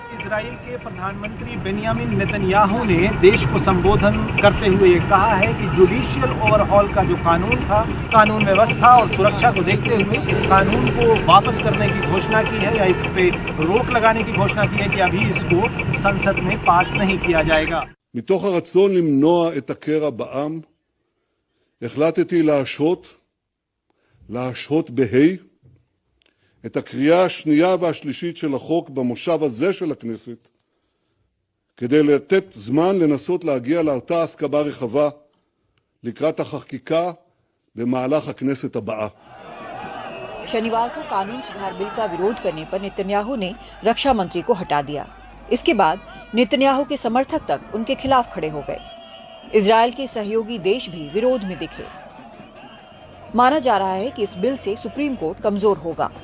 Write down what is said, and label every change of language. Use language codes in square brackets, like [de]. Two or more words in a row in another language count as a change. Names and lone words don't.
[hi] इजराइल के प्रधानमंत्री बेनियामिन नेतन्याहू ने देश को संबोधन करते हुए ये कहा है कि [en] judicial overhaul [hi] का जो कानून था, कानून व्यवस्था और सुरक्षा को देखते हुए इस कानून को वापस करने की घोषणा की है या इस पे रोक लगाने की घोषणा की है कि अभी इसको संसद में पास नहीं किया जाएगा। [he] מתוך הרצון למנוע את הקרע בעם, החלטתי להשהות את הקריאה השנייה והשלישית של החוק במושב הזה של הכנסת, כדי לתת זמן לנסות להגיע לאותה הסכמה רחבה לקראת החקיקה במהלך הכנסת הבאה. [hi] शनिवार को कानून सुधार बिल का विरोध करने पर नेतन्याहू ने रक्षा मंत्री को हटा दिया। इसके बाद नेतन्याहू के समर्थक तक उनके खिलाफ खड़े हो गए। इजराइल के सहयोगी देश भी विरोध में दिखे। माना जा रहा है कि इस बिल से [en] supreme court [hi] कमजोर होगा।